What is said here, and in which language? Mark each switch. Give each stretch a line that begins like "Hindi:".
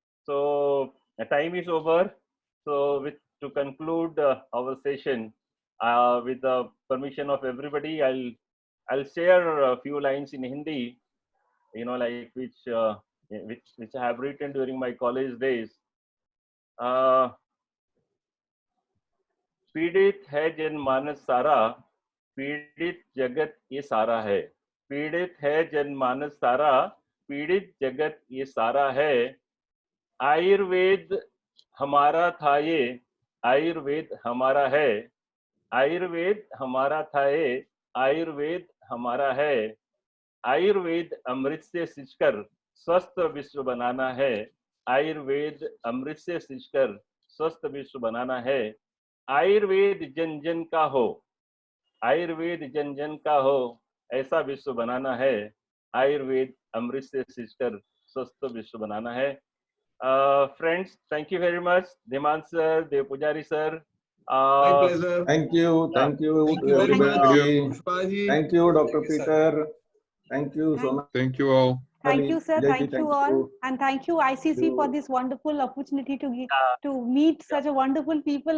English: So time is over. So to conclude our session, with the permission of everybody, I'll share a few lines in Hindi, like which I have written during my college days.
Hindi: पीड़ित है जनमानस सारा, पीड़ित जगत ये सारा है। पीड़ित है जनमानस सारा, पीड़ित जगत ये सारा है। आयुर्वेद हमारा था ये, आयुर्वेद हमारा है। आयुर्वेद हमारा था ये, आयुर्वेद हमारा है। आयुर्वेद अमृत से सींचकर स्वस्थ विश्व बनाना है। आयुर्वेद अमृत से सींचकर स्वस्थ विश्व बनाना है। आयुर्वेद जन जन का हो, आयुर्वेद जन जन का हो, ऐसा विश्व बनाना है। आयुर्वेद अमृत से सींचकर स्वस्थ विश्व बनाना है।
English: Friends, thank you very much. Deman sir, Dev Pujari sir. My pleasure. Thank you. Thank you Thank to you very much, everybody. Pushpaji. Thank you, Dr. Peter. Thank you, Sonali. Thank you all. Thank you, sir. Vijayji, Thank you all. And thank you, ICC, for this wonderful opportunity to meet such a wonderful people.